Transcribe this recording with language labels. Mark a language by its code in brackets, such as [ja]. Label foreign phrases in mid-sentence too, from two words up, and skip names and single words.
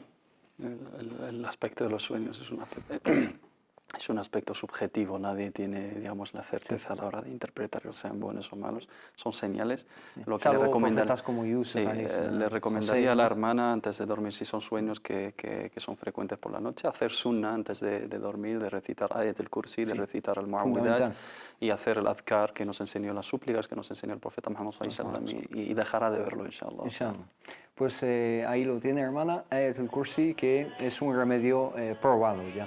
[es] El aspecto de los sueños es un aspecto subjetivo, nadie tiene, digamos, la certeza a la hora de interpretar que sean buenos o malos, son señales. Lo que Salvo profetas como Yusuf, le recomendaría a la hermana antes de dormir, si son sueños que son frecuentes por la noche, hacer sunna antes de dormir, de recitar Ayat al-Kursi, de recitar al-Mu'awwidat y hacer el adhkar que nos enseñó, las súplicas que nos enseñó el profeta Muhammad [ar] صلى الله عليه وسلم, [es] y dejará de verlo, inshallah. Inshallah. Pues ahí lo tiene, hermana, Ayat al-Kursi, que es un remedio probado ya.